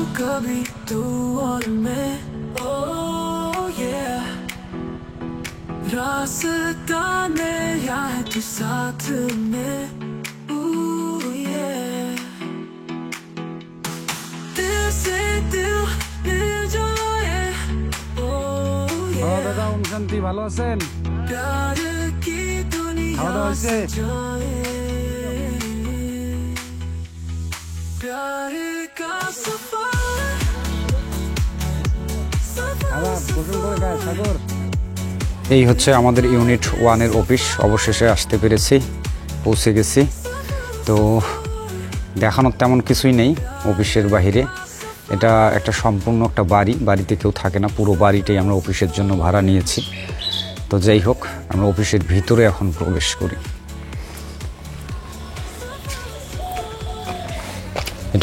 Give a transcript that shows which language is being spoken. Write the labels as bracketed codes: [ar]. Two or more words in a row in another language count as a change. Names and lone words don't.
[hi] अभी तू और मैं [en] oh yeah [hi] रास्ता नया है तू साथ में [en] ooh yeah [hi] दिल से दिल मिल जाए [en] oh yeah [bn] দাদা ওম শান্তি ভালো আছেন [hi] प्यार की दुनिया सजाए प्यार का सफर [bn] এই হচ্ছে আমাদের ইউনিট 1 এর অফিস অবশেষে আসতে পেরেছি পৌঁছে গেছি তো দেখানোর তেমন কিছুই নেই অফিসের বাইরে এটা একটা সম্পূর্ণ একটা বাড়িতে কেউ থাকে না পুরো বাড়িটাই আমরা অফিসের জন্য ভাড়া নিয়েছি তো যাই হোক আমরা অফিসের ভিতরে এখন প্রবেশ করি এটা